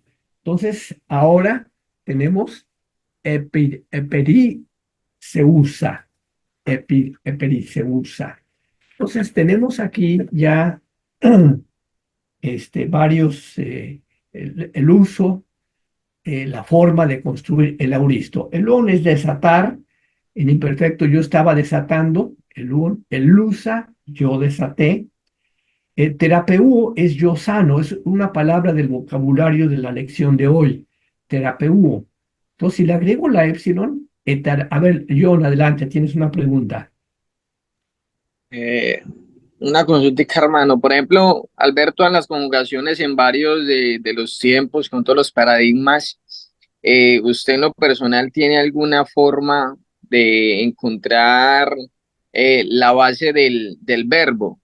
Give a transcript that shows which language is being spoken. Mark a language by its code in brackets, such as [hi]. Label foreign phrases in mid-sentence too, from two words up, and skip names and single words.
[es] Entonces, ahora tenemos epericeusa, epericeusa. Entonces, tenemos aquí ya varios, el uso, la forma de construir el auristo. El on es desatar, en imperfecto yo estaba desatando, el lusa, yo desaté. Terapeuo es yo sano, es una palabra del vocabulario de la lección de hoy, terapeuo. Entonces, si le agrego la épsilon, a ver, John, adelante, tienes una pregunta. Eh, una consultica, hermano. Por ejemplo, al ver todas las conjugaciones en varios de los tiempos, con todos los paradigmas, ¿usted en lo personal tiene alguna forma de encontrar la base del verbo?